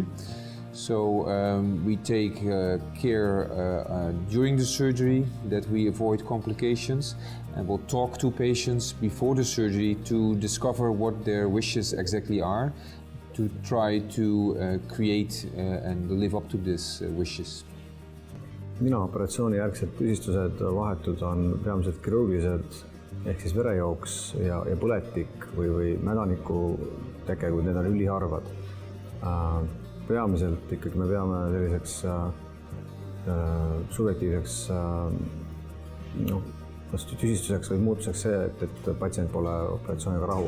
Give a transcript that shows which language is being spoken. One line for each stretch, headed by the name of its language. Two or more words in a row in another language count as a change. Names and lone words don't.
English: So we take care during the surgery that we avoid complications, and we'll talk to patients before the surgery to discover what their wishes exactly are, to try to create and live up to these wishes.
Estonian: Ninaoperatsiooni järgsed tüsistused vahetud on peamiselt kirurgilised ehk siis verejooks ja põletik või mädaniku teke, kui need on üliharvad. Peamiselt ikkagi me peame selliseks subjektiivseks tüsistuseks või muutuseks see, et patsient pole operatsiooniga rahul.